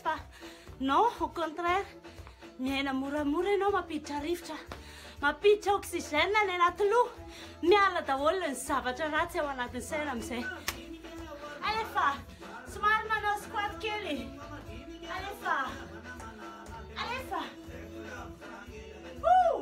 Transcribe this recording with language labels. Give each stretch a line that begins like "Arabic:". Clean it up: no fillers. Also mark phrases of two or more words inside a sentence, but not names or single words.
French: fa non, au contraire,
Malagasy: miaina moramora ianao mampiditra rivotra, mampiditra oxygène ny anaty loha, miala daholo ny zavatra ratsy ao anatin'ny saina amin'izay. Alefa, somary manao squat kely. Alefa. Alefa. Ouh.